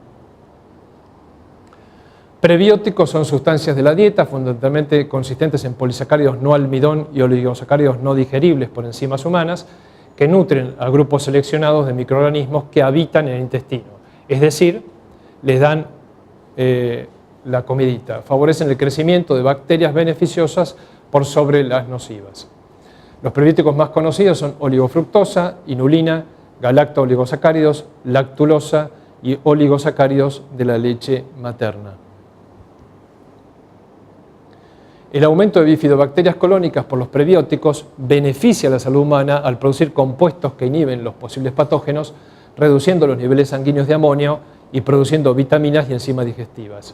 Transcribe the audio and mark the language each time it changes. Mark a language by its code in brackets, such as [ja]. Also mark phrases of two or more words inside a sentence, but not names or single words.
[es] Prebióticos son sustancias de la dieta, fundamentalmente consistentes en polisacáridos no almidón y oligosacáridos no digeribles por enzimas humanas, que nutren a grupos seleccionados de microorganismos que habitan en el intestino. Es decir, les dan la comidita, favorecen el crecimiento de bacterias beneficiosas por sobre las nocivas. Los prebióticos más conocidos son oligofructosa, inulina, galacto-oligosacáridos, lactulosa y oligosacáridos de la leche materna. El aumento de bifidobacterias colónicas por los prebióticos beneficia a la salud humana al producir compuestos que inhiben los posibles patógenos, reduciendo los niveles sanguíneos de amonio y produciendo vitaminas y enzimas digestivas.